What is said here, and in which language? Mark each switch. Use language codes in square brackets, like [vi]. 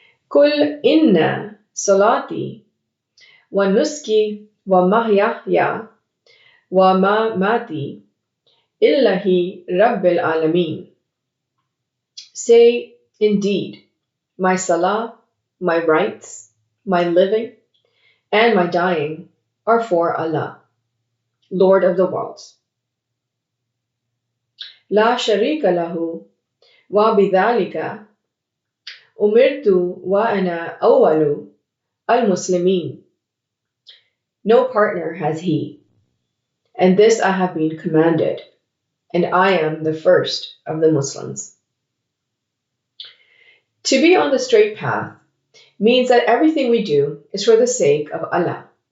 [ar] قُلْ إِنَّ صَلَاتِي وَنُسْكِي وَمَحْيَايَ وَمَمَاتِي لِلَّهِ رَبِّ الْعَالَمِينَ. [en] Say, indeed, my salah, my rights, my living, and my dying are for Allah, Lord of the worlds. [ar] لا شريك له وبذلك أمرت وأنا أول المسلمين. [en] No partner has he, and this I have been commanded, and I am the first of the Muslims. To be on the straight path means that everything we do is for the sake of Allah.